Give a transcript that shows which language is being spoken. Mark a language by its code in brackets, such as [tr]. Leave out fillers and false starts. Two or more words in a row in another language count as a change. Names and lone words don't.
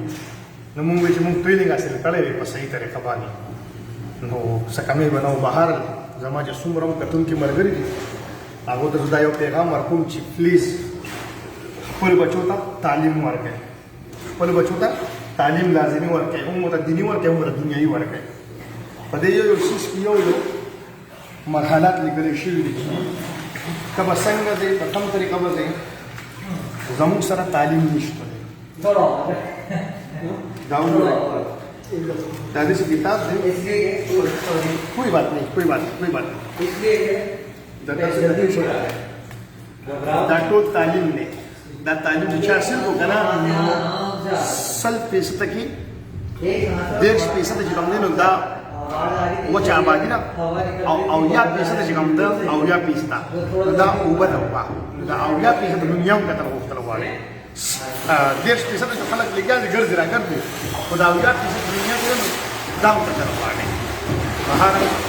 [ps] نو مونږ وایي چې مونږ ټریننګ حاصل کړی دی په صحیح طریقه باندې نو څه کمې به نه و بهر زما چې څومره هم کتونکي ملګري دي هغو ته زه دا یو پیغام ورکوم چې پلیز خپل بچو ته تعلیم ورکړئ خپل بچو ته تعلیم لازمي ورکړئ هم ورته دیني ورکړئ هم ورته دنیایي ورکړئ په دې یو څیز کې یو مرحلات لیکلی شوي دي که به څنګه دی په کوم طریقه به دی زموږ سره تعلیم نشته دی دا وګورئ دا داسې کتاب دی [ur] کوئی بات نہیں کوئی بات نہیں کوئی بات نہیں [ps] دا ټول تعلیم دی دا تعلیم چې چا حاصل کړو که نه 100% کې 10% چې کوم دی نو دا وچه آبادي ده او اویا فیصده چې کوم ده اویا فیصده دا اوبه ده اوبه دا اویا فیصده دنیا هم کتل غوښتل غواړي 10% چې خلک لګیا دي ګرځي راګرځي خو دا اویا فیصده دنیا کې دا هم کتل غواړي بهر